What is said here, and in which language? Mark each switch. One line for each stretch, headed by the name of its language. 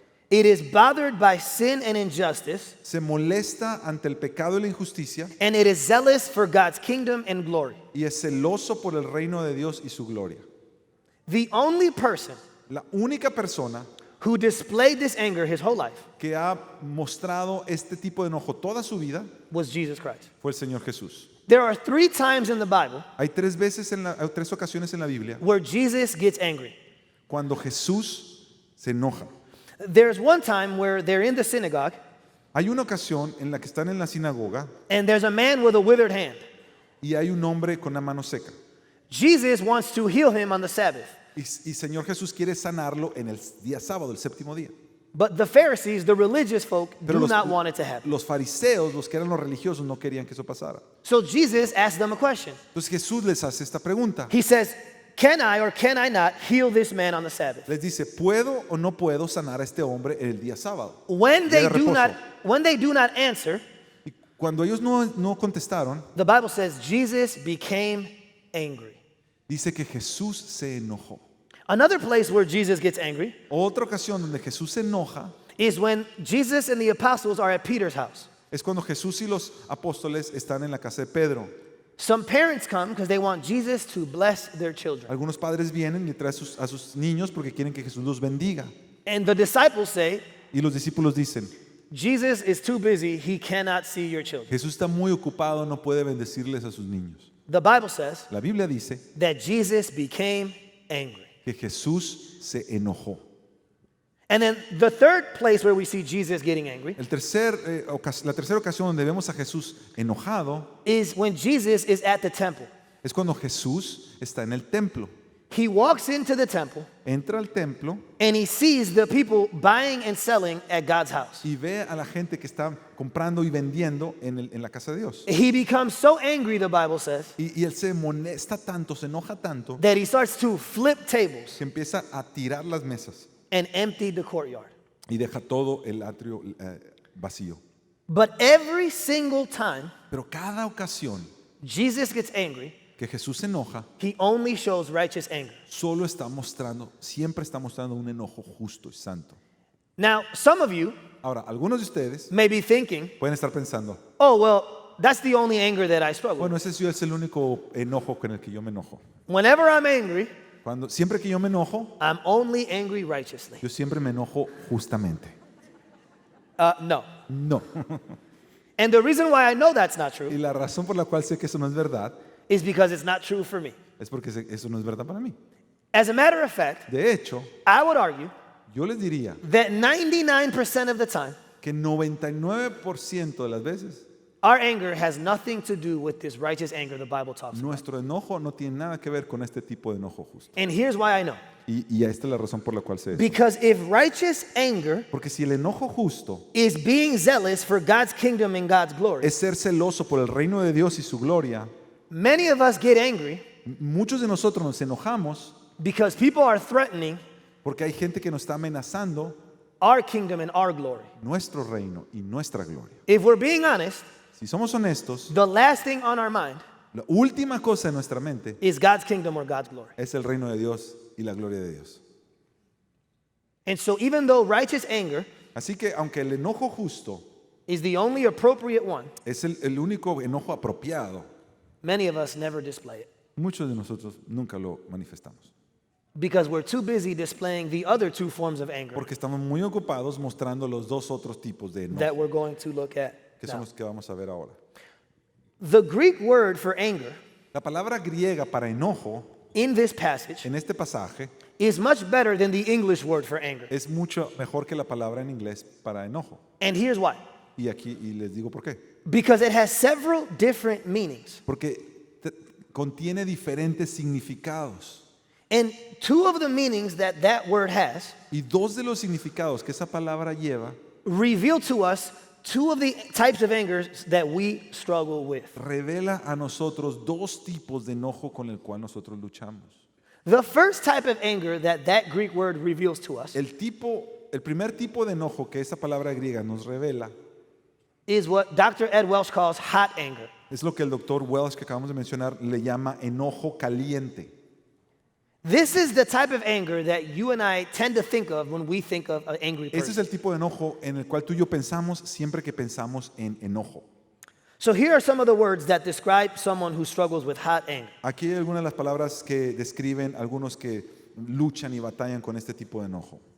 English: It is bothered by sin and injustice,
Spanish: se molesta ante el pecado y la injusticia
English: and it is zealous for God's kingdom and glory.
Spanish: y es celoso por el reino de Dios y su gloria.
English: The only person
Spanish: La única persona
English: who displayed this anger his whole life
Spanish: que ha mostrado este tipo de enojo toda su vida
English: was Jesus Christ.
Spanish: fue el Señor Jesús.
English: There are three times in the Bible
Spanish: Hay tres ocasiones en la Biblia
English: where Jesus gets angry.
Spanish: cuando Jesús se enoja.
English: There's one time where they're in the synagogue
Spanish: Hay una ocasión en la que están en la sinagoga
English: and there's a man with a withered hand.
Spanish: y hay un hombre con la mano seca.
English: Jesus wants to heal him on the Sabbath.
Spanish: Y Señor Jesús quiere sanarlo en el día sábado, el séptimo día.
English: But the Pharisees, the religious folk,
Spanish: Pero
English: do not want it to happen.
Spanish: los fariseos, los que eran los religiosos, no querían que eso pasara.
English: So Jesus asked them a question.
Spanish: Entonces Jesús les hace esta pregunta.
English: He says, can I or can I not heal this man on the Sabbath?
Spanish: Les dice, ¿puedo o no puedo sanar a este hombre en el día sábado?
English: When
Spanish: Día
English: they
Spanish: de
English: do
Spanish: reposo.
English: not answer,
Spanish: Y cuando ellos no contestaron,
English: the Bible says Jesus became angry.
Spanish: dice que Jesús se enojó.
English: Another place where Jesus gets angry
Spanish: Otra ocasión donde Jesús se enoja
English: is when Jesus and the apostles are at Peter's house.
Spanish: es cuando Jesús y los apóstoles están en la casa de Pedro.
English: Some parents come because they want Jesus to bless their children.
Spanish: Algunos padres vienen y traen a sus niños porque quieren que Jesús los bendiga.
English: And the disciples say,
Spanish: Y los discípulos dicen,
English: Jesus is too busy, he cannot see your children.
Spanish: Jesús está muy ocupado, no puede bendecirles a sus niños.
English: The Bible says
Spanish: La Biblia dice
English: that Jesus became angry.
Spanish: que Jesús se enojó.
English: And then the third place where we see Jesus getting angry
Spanish: La tercera ocasión donde vemos a Jesús enojado
English: is when Jesus is at the temple.
Spanish: es cuando Jesús está en el templo.
English: He walks into the temple
Spanish: Entra al templo
English: and he sees the people buying and selling at God's house.
Spanish: y ve a la gente que está comprando y vendiendo en la casa de Dios.
English: He becomes so angry, the Bible says,
Spanish: Y él se molesta tanto, se enoja tanto,
English: that he starts to flip tables
Spanish: que empieza a tirar las mesas
English: and empty the courtyard.
Spanish: y deja todo el atrio vacío.
English: But every single time
Spanish: Pero cada ocasión
English: Jesus gets angry,
Spanish: que Jesús se enoja,
English: he only shows righteous anger.
Spanish: siempre está mostrando un enojo justo y santo.
English: Now, some of you
Spanish: Ahora, algunos de ustedes
English: may be thinking,
Spanish: pueden estar pensando,
English: oh, well, that's the only anger that I struggle with.
Spanish: bueno, ese sí es el único enojo con el que yo me enojo.
English: Whenever I'm angry,
Spanish: Siempre que yo me enojo,
English: I'm only angry righteously.
Spanish: yo siempre me enojo justamente.
English: No.
Spanish: No.
English: And the reason why I know that's not
Spanish: Y
English: true
Spanish: la razón por la cual sé que eso no es verdad
English: is because it's not true for me.
Spanish: es porque eso no es verdad para mí.
English: As a matter of fact,
Spanish: De hecho,
English: I would argue
Spanish: yo les diría
English: that 99% of the time,
Spanish: que 99% de las veces
English: our anger has nothing to do with this righteous anger the Bible talks about.
Spanish: nuestro enojo no tiene nada que ver con este tipo de enojo justo.
English: And here's why I know.
Spanish: Y esta es la razón por la cual sé eso.
English: Because if righteous anger
Spanish: Porque si el enojo justo
English: is being zealous for God's kingdom and God's glory,
Spanish: es ser celoso por el reino de Dios y su gloria,
English: many of us get angry
Spanish: muchos de nosotros nos enojamos
English: because people are threatening
Spanish: porque hay gente que nos está amenazando
English: our kingdom and our glory.
Spanish: nuestro reino y nuestra gloria.
English: If we're being honest,
Spanish: Si somos honestos,
English: the last thing on our mind
Spanish: la última cosa en nuestra mente
English: is God's kingdom or God's glory.
Spanish: es el reino de Dios y la gloria de Dios.
English: And so even though righteous anger
Spanish: Así que aunque el enojo justo
English: is the only appropriate one,
Spanish: es el único enojo apropiado,
English: many of us never display it
Spanish: muchos de nosotros nunca lo manifestamos.
English: because we're too busy displaying the other two forms of anger
Spanish: Porque estamos muy ocupados mostrando los dos otros tipos de
English: that
Spanish: enojo,
English: we're going to look at
Spanish: que son
English: now.
Spanish: los que vamos a ver ahora.
English: The Greek word for anger
Spanish: La palabra griega para enojo
English: in this passage
Spanish: en este pasaje
English: is much better than the English word for anger.
Spanish: es mucho mejor que la palabra en inglés para enojo.
English: And here's why.
Spanish: Y les digo por qué.
English: Because it has several different meanings.
Spanish: Porque contiene diferentes significados.
English: And two of the meanings that that word has
Spanish: Y dos de los significados que esa palabra lleva
English: reveal to us two of the types of angers that we struggle with.
Spanish: revela a nosotros dos tipos de enojo con el cual nosotros luchamos.
English: The first type of anger that that Greek word reveals to us
Spanish: El primer tipo de enojo que esa palabra griega nos revela
English: is what Dr. Ed Welch calls hot anger.
Spanish: es lo que el doctor Welch que acabamos de mencionar le llama enojo caliente.
English: This is the type of anger that you and I tend to think of when we think of an angry
Spanish: Ese es
English: person.
Spanish: el tipo de enojo en el cual tú y yo pensamos siempre que pensamos en enojo.
English: So here are some of the words that describe someone who struggles with hot anger.
Spanish: Aquí hay algunas de las palabras que describen algunos que luchan y batallan con este tipo de enojo.